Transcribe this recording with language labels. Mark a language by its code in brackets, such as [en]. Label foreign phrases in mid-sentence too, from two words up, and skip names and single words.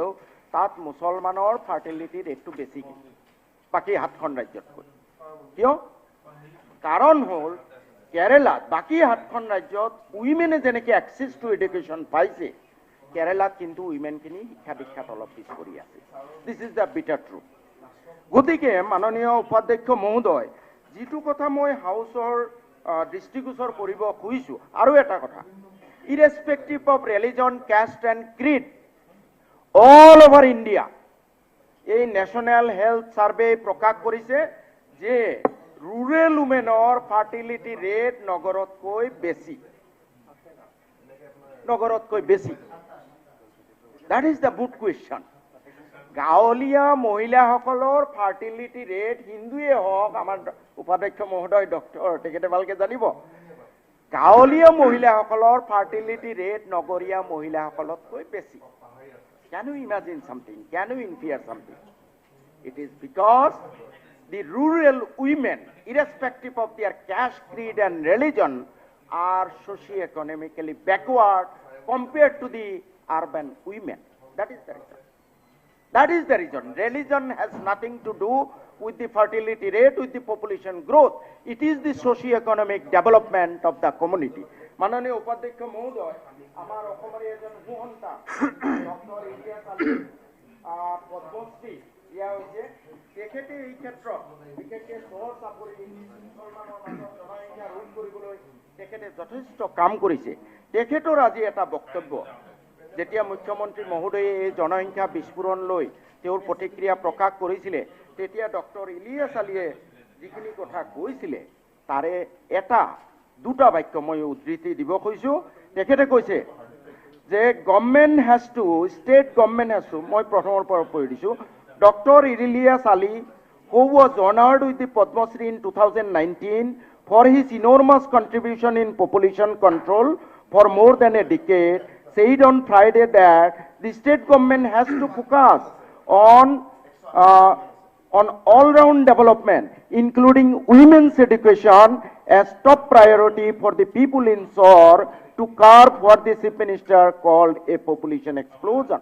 [as] তাত মুছলমানৰ [en] fertility rateটো [as] বেছি বাকি 7খন ৰাজ্যতকৈ কিয় কাৰণ হল কেৰালাত বাকি 7খন ৰাজ্যত উইমেনে যেনেকৈ এক্সেস [en] to education [as] পাইছে কেৰালাত কিন্তু উইমেনখিনি শিক্ষা দীক্ষাত অলপ পিছ পৰি আছে [en] this is the bitter truth [as] গতিকে মাননীয় উপাধ্যক্ষ মহোদয় যিটো কথা মই হাউচৰ দৃষ্টিগোচৰ কৰিব খুজিছো আৰু এটা কথা [en] irrespective of religion, caste and creed, all over India, a national health survey [as] প্ৰকাশ কৰিছে যে [en] rural womenor fertility rate [as] নগৰত কৈ বেছি. [en] That is the good question. [as] গাঁৱলীয়া মহিলাসকলৰ [en] fertility rate [as] হিন্দুৱে হওক আমাৰ উপাধ্যক্ষ মহোদয় ডক্টৰ তেখেতে ভালকে জানিব গাঁৱলীয়া মহিলাসকলৰ ফাৰ্টিলিটি [en] ৰেট [as] নগৰীয়া মহিলাসকলতকৈ বেছি [en] can you imagine something can you infer something it is because the rural women irrespective of their caste creed and religion are socio-economically backward compared to the urban women that is the reason religion has nothing to do with the fertility rate, with the population growth. It is the socio-economic development of the community. [as] মাননীয় উপাধ্যক্ষ মহোদয়, আমাৰ Okomari এজন Huhonta, Dr. Ilyas Ali, Padmashri, দিয়া হৈছে তেখেতে এই ক্ষেত্ৰত বিশেষকৈ চহৰ চাপৰি মুছলমানৰ মাজত জনসংখ্যা ৰোধ কৰিবলৈ তেখেতে যথেষ্ট কাম কৰিছে তেখেতৰ আজি এটা বক্তব্য যেতিয়া মুখ্যমন্ত্ৰী মহোদয়ে এই জনসংখ্যা বিস্ফোৰণ লৈ তেওঁৰ প্ৰতিক্ৰিয়া প্ৰকাশ কৰিছিলে তেতিয়া ডক্টৰ ইলিয়াছ আলীয়ে যিখিনি কথা কৈছিলে তাৰে এটা দুটা বাক্য মই উদ্ধৃতি দিব খুজিছো তেখেতে কৈছে যে [en] government has to state government has to [as] মই প্ৰথমৰ পৰা পঢ়ি দিছো ডক্টৰ ইলিয়াছ আলী [en] who was honored with the Padma Shri in 2019 for his enormous contribution in population control for more than a decade said on Friday that the state government has to focus on all-round development, including women's education as top priority for the people in Sor to curb what the Chief Minister called a population explosion.